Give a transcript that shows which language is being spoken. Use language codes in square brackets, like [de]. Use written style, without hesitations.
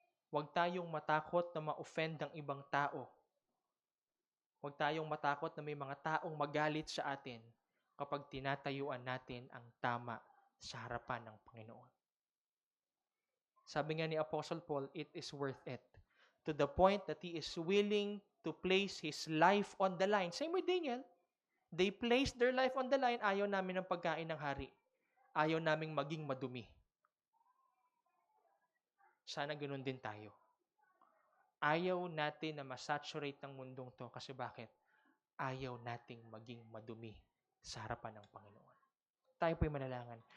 [tl] Huwag tayong matakot na ma-offend ang ibang tao. Huwag tayong matakot na may mga taong magalit sa atin kapag tinatayuan natin ang tama sa harapan ng Panginoon. Sabi nga ni [en] Apostle Paul, it is worth it. To the point that he is willing to place his life on the line. Same with Daniel. They placed their life on the line. [tl] Ayaw namin ng pagkain ng hari. Ayaw naming maging madumi. Sana ganoon din tayo. Ayaw natin na masaturate ng mundong to kasi bakit? Ayaw nating maging madumi sa harapan ng Panginoon. Tayo po'y manalangin.